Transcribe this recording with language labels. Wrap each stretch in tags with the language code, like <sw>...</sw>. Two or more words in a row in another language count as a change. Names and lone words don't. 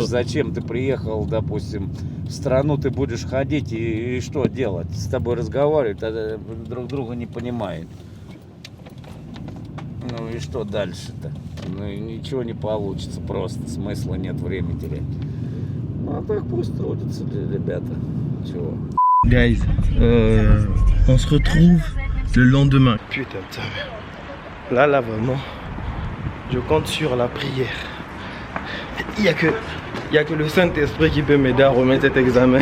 <ru>зачем ты приехал, допустим, в страну, ты будешь ходить и что делать? С тобой разговаривать, а друг друга не понимает. Ну и что дальше-то? Ну и ничего не получится, просто смысла нет, времени терять. Ну а так пусть трудятся ребята. Чего?</ru> <fr>Guys, on se retrouve le lendemain. Putain de sa mère. Là, vraiment, je compte sur la prière. Il n'y a que le Saint-Esprit qui peut m'aider à remettre cet examen.</fr>